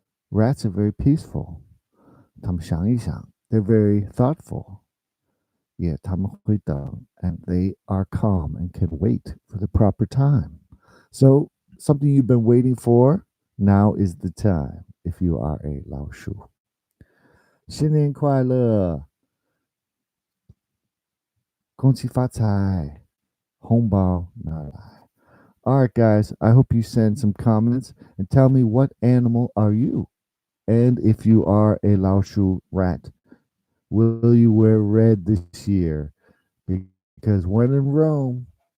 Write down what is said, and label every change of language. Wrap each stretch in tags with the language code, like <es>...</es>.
<en>Rats are very peaceful.</en> <zh>他们想一想.</zh> <en>They're very thoughtful. Yeah,</en> <zh>他们会等,</zh> <en>and they are calm and can wait for the proper time. So, something you've been waiting for, now is the time if you are a 老鼠.</en> <zh>新年快乐,恭喜发财,红包拿来.</zh> <en>All right, guys, I hope you send some comments and tell me what animal are you? And if you are a 老鼠 rat, will you wear red this year? Because when in Rome,</en>